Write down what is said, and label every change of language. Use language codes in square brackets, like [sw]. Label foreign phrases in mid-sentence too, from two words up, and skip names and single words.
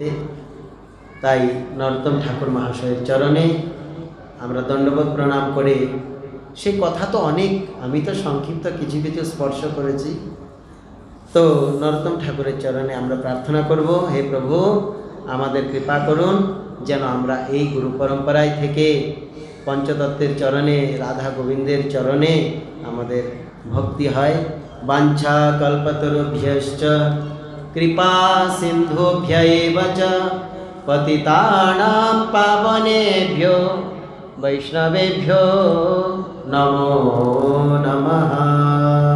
[bn] তাই নরোত্তম ঠাকুর মহাশয়ের চরণে আমরা দণ্ডবোধ প্রণাম করে, সে কথা তো অনেক, আমি তো সংক্ষিপ্ত কিছু কিছু স্পর্শ করেছি। তো নরোত্তম ঠাকুরের চরণে আমরা প্রার্থনা করব, হে প্রভু আমাদের কৃপা করুন যেন আমরা এই গুরু পরম্পরায় থেকে পঞ্চতত্ত্বের চরণে, রাধা গোবিন্দের চরণে আমাদের ভক্তি হয়। [sa] বাঞ্ছা কল্পতরুভ্যশ্চ কৃপা সিন্ধুভ্য এব চ পতিতানাং পাবনেভ্যো বৈষ্ণবেভ্যো নমো নমঃ।